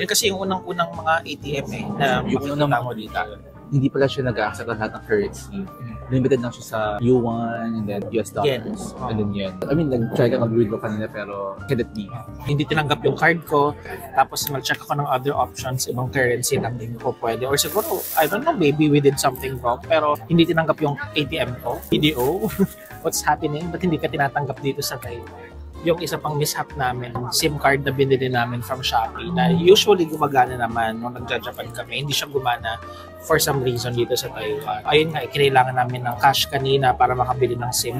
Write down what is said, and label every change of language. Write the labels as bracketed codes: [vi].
[tl] Yun kasi yung unang-unang mga ATM na yung unang mo dito. Hindi pala siya nag-accept lahat ng currency. [en] Limited [tl] lang siya sa [en] yuan and then US dollars. And then yun. I mean, [tl] nag-try ka mag-withdraw kanina pero [en] couldn't be. [tl] Hindi tinanggap yung card ko. Tapos nag-check ako ng [en] other options. [tl] Ibang currency lang din ko pwede. Or siguro, [en] I don't know, maybe we did something wrong. [tl] Pero hindi tinanggap yung ATM ko. PDO. [en] What's happening? [tl] Ba't hindi ka tinatanggap dito sa Taiwan? Yung isa pang mishap namin, SIM card na binili namin from Shopee na usually gumagana naman nung nagja-Japan kami. Hindi siya gumana [en] for some reason [tl] dito sa Taiwan. Ayun nga, kinailangan namin ng cash kanina para makabili ng SIM.